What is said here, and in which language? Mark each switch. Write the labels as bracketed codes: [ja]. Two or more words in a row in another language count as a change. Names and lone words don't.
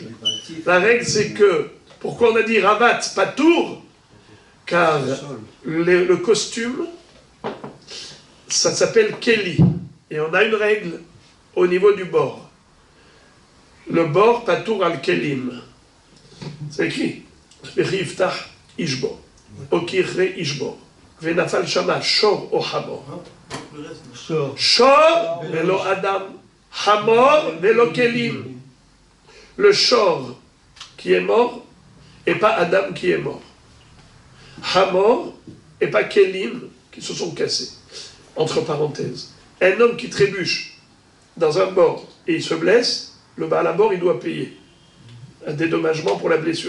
[fr] La règle, c'est que, pourquoi on a dit ravat, pas tour? Car le costume, ça s'appelle keli. Et on a une règle au niveau du bord. Le bord, [he] פטור על הכלים. [fr] C'est écrit. [he] יפתח איש בור. או כי יכרה איש בור. ונפל שמה שור או חמור. שור ולא אדם חמור ולא כלים. [fr] Le shor qui est mort et pas Adam qui est mort. Hamor et pas kelim qui se sont cassés. Entre parenthèses. Un homme qui trébuche dans un bord et il se blesse, le baal à bord il doit payer un dédommagement pour la blessure.